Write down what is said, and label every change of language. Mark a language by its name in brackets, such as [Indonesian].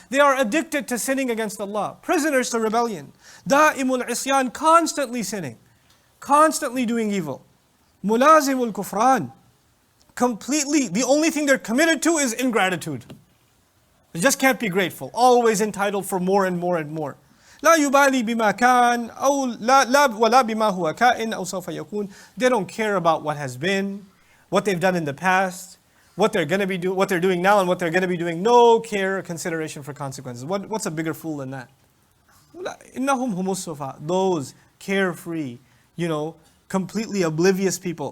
[English] They are addicted to sinning against Allah. Prisoners to rebellion. Da'imul isyan, constantly sinning. Constantly doing evil. Mulazimul kufran. Completely, the only thing they're committed to is ingratitude. They just can't be grateful. Always entitled for more and more and more. [Arabic] لا يبالي بما كان أو لا ولا بما هو كائن أو سوف يكون. [English] They don't care about what has been, what they've done in the past, what they're doing now, and what they're going to be doing. No care or consideration for consequences. What's a bigger fool than that? [Arabic] إنهم هم السفهاء. [English] Those carefree, you know, completely oblivious people.